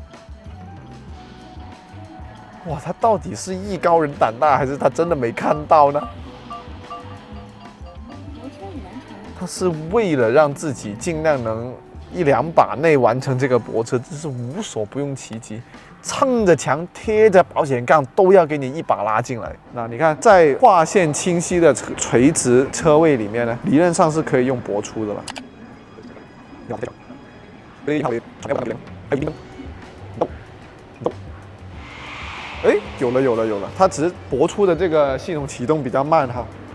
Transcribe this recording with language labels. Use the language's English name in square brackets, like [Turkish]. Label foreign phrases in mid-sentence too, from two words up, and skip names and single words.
[Chinese] 哇，他到底是藝高人膽大，還是他真的沒看到呢？他是為了讓自己盡量能1-2把內完成這個泊車，真是無所不用其極，蹭着牆貼着保險槓都要給你一把拉進來。那你看，在劃線清晰的垂直車位裡面呢，理論上是可以用泊出的了。哎，有了，它只是泊出的這個系統啟動比較慢哈。